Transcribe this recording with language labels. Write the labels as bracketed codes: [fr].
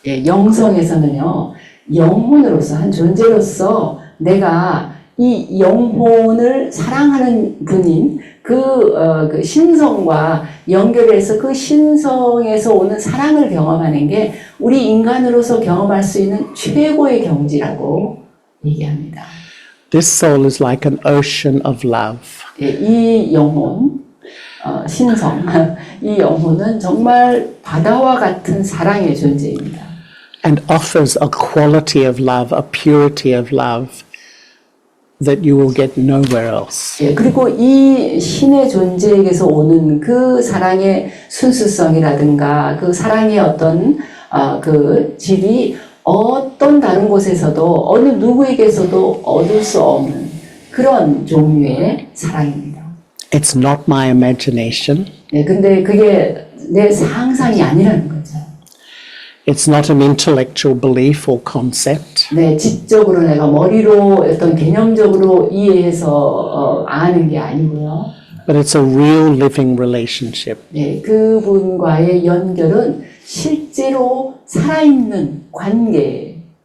[ko] 예, 영성에서는요, 영혼으로서, 한 존재로서 내가 이 영혼을 사랑하는 분인 그 신성과 연결해서 그 신성에서 오는 사랑을 경험하는 게 우리 인간으로서 경험할 수 있는 최고의 경지라고 얘기합니다. [en] This soul is like an ocean of love. [ko] 예, 이 영혼, 신성, 이 영혼은 정말 바다와 같은 사랑의 존재입니다. [en] And offers a quality of love, a purity of love that you will get nowhere else. [ko] 예, 그리고 이 신의 존재에게서 오는 그 사랑의 순수성이라든가 그 사랑의 어떤 그 질이 어떤 다른 곳에서도 어느 누구에게서도 얻을 수 없는 그런 종류의 사랑입니다. [en] It's not my imagination. [ko] 네, 근데 그게 내 상상이 아니라는 거죠. [en] It's not an intellectual belief or concept. [ko] 네, 지적으로 내가 머리로 어떤 개념적으로 이해해서 아는 게 아니고요. [en] But it's a real living relationship. [ko] 네, 그분과의 연결은 실제로 살아있는 관계입니다.